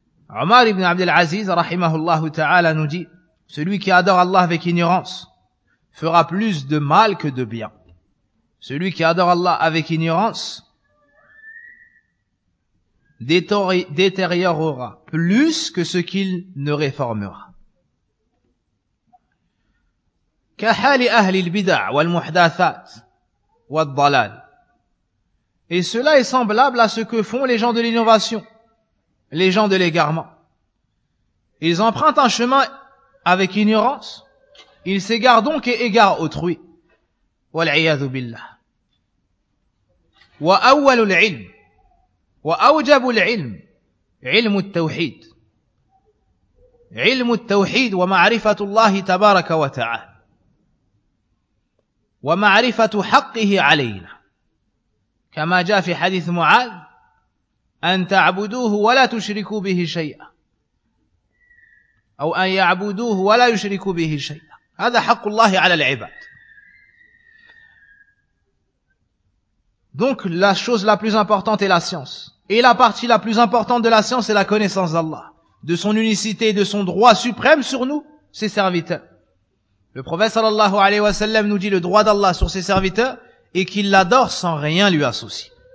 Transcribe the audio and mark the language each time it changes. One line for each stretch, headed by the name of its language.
French: عمر بن عبد العزيز
Arabic: رحمه الله تعالى نجي:
French: celui qui adore Allah avec ignorance fera plus de mal que de bien. Celui qui adore Allah avec ignorance détériorera plus que ce qu'il ne réformera.
Arabic: كحال أهل البدع والمحدثات والضلال.
French: Et cela est semblable à ce que font les gens de l'innovation, les gens de l'égarement. Ils empruntent un chemin avec ignorance, ils s'égarent donc et égarent autrui.
Arabic: والعياذ بالله. وأول العلم وأوجب العلم علم التوحيد. علم التوحيد ومعرفة الله تبارك وتعالى. ومعرفة حقه علينا كما جاء في حديث معاذ: أن تعبدوه ولا تشركوا به شيئا أو أن يعبدوه ولا يشركوا به شيئا. هذا حق الله على العباد.
French: Donc la chose la plus importante est la science. Et la partie la plus importante de la science est la connaissance d'Allah, de son unicité et de son droit suprême sur nous, ses serviteurs. Le prophète sallallahu alayhi wa sallam nous dit le droit d'Allah sur ses serviteurs et qu'il l'adore sans rien lui associer.